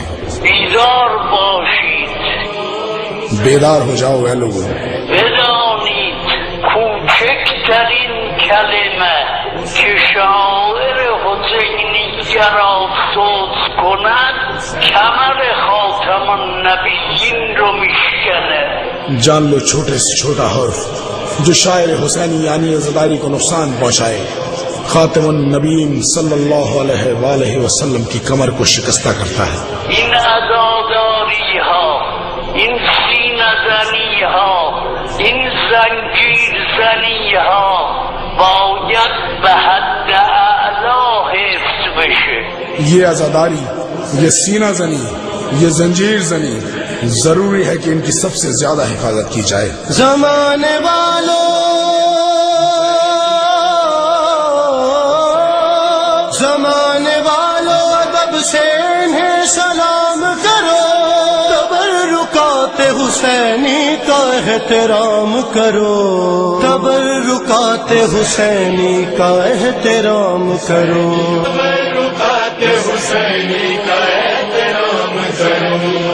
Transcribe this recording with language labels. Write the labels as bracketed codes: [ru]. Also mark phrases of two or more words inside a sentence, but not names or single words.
[fa] بیدار باشید، [ur] بیدار ہو جاؤ اے لوگوں، [fa] بدانید کوچکترین کلمه که شاعر حسینی را صوت کند کمر خاتم النبیین رو میشکنه. [ur] جان لو چھوٹے سے چھوٹا حرف جو شاعر حسینی یعنی عزاداری کو نقصان پہنچائے خاتم النبیین [ar] صلی اللہ علیہ وآلہ وسلم [ur] کی کمر کو شکستہ کرتا ہے. [fa] این عزاداری ها، این سینه زنی ها، این زنجیر زنی ها باید به حد اعلا حفظ بشه. [ur] یہ عزاداری، یہ سینہ زنی، یہ زنجیر زنی ضروری ہے کہ ان کی سب سے زیادہ حفاظت کی جائے. زمانے والوں، زمانے والوں ادب سے انہیں سلام کرو، تبرکات حسینی کا احترام کرو، تبرکات حسینی کا احترام کرو، تبرکات حسینی کا احترام کرو.